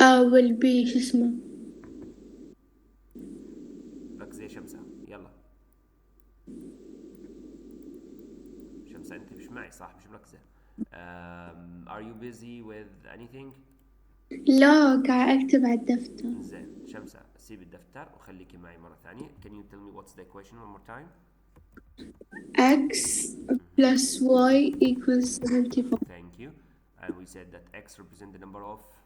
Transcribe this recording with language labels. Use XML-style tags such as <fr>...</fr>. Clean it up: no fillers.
<en>will be</en> <ar>شو اسمه. ركزي يا شمسة يلا. شمسة انت مش معي صح مش مركزة.</ar> <en>Are you busy with anything?</en> <ar>لا قاعد أكتب على الدفتر. زين شمسة سيب الدفتر وخليكي معي مرة ثانية.</ar> <en>Can you tell me what's the equation one more time? X plus y equals 75. Thank you. And we said that x represent the number of</en>